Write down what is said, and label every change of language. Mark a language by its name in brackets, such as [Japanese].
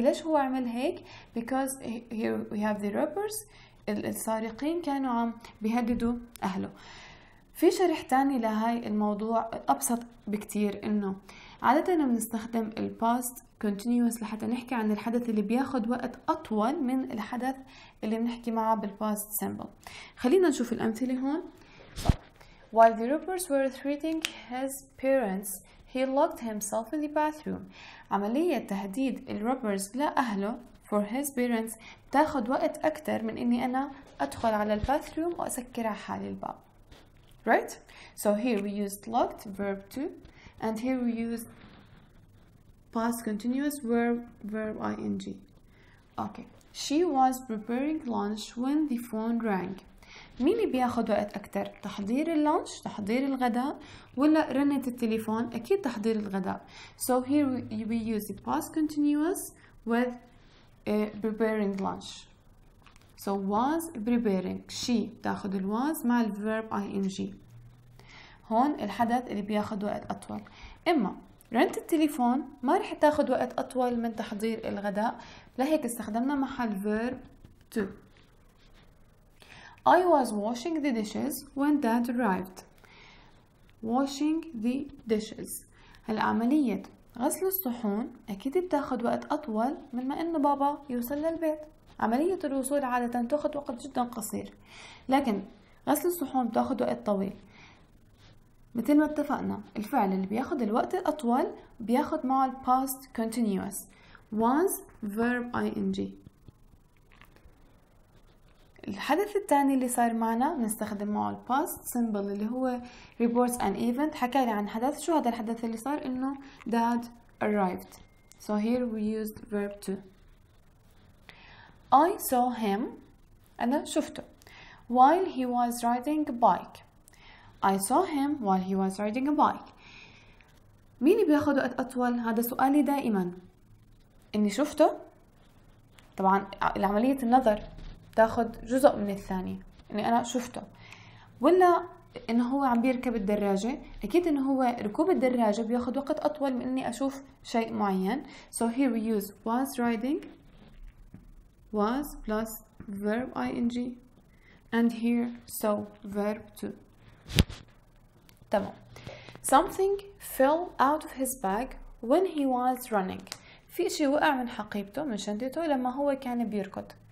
[Arabic] ليش هو عمل هيك؟ [English] because here we have the robbers [Arabic] السارقين كانوا عم بيهددوا أهله. في شرح تاني لهاي الموضوع أبسط بكتير إنه عادة بنستخدم ال past continuous لحتى نحكي عن الحدث اللي بياخد وقت أطول من الحدث اللي بنحكي معه بال past simple. خلينا نشوف الأمثلة هون. [English] While the robbers were threatening his parents he locked himself in the bathroom. [Arabic] عملية تهديد الروبرز لأهله [English] for his parents [Arabic] بتاخد وقت أكتر من إني أنا أدخل على الباثروم وأسكر على حالي الباب. [English] Right? So here we used locked verb to and here we used past continuous verb ing. Okay. She was preparing lunch when the phone rang. [Arabic] مين اللي بياخد وقت أكتر؟ تحضير اللانش، تحضير الغداء، ولا رنة التليفون؟ أكيد تحضير الغداء. [English] So here we use the past continuous with preparing lunch. So was preparing. She [Arabic] تاخد ال [English] was مع ال verb ing. [Arabic] هون الحدث اللي بياخد وقت أطول. إما رنة التليفون ما رح تاخد وقت أطول من تحضير الغداء، لهيك استخدمنا محل verb to. [English] I was washing the dishes when Dad arrived. Washing the dishes. [Arabic] هلا عملية غسل الصحون أكيد بتاخد وقت أطول من ما إنه بابا يوصل للبيت. عملية الوصول عادة تاخد وقت جدا قصير، لكن غسل الصحون بتاخد وقت طويل. مثل ما اتفقنا الفعل اللي بياخد الوقت الأطول بياخد معه ال past continuous was verb ing. الحدث الثاني اللي صار معنا بنستخدم معه ال past simple اللي هو [English] reports an event. [Arabic] حكى لي عن حدث. شو هذا الحدث اللي صار؟ إنه [English] dad arrived. So here we used verb to. I saw him. [Arabic] أنا شفته. [English] While he was riding a bike. I saw him while he was riding a bike. [Arabic] مين بياخد وقت أطول؟ هذا سؤالي دائما. إني شفته. طبعا عملية النظر تاخد جزء من الثانية. إني أنا شفته. ولا إنه هو عم بيركب الدراجة. أكيد إنه هو ركوب الدراجة بياخد وقت أطول من إني أشوف شيء معين. [English] So here we use was riding. Was plus verb ing. And here so verb to. تمام. Something fell out of his bag when he was running. [Arabic] في إشي وقع من حقيبته من شنطته لما هو كان بيركض.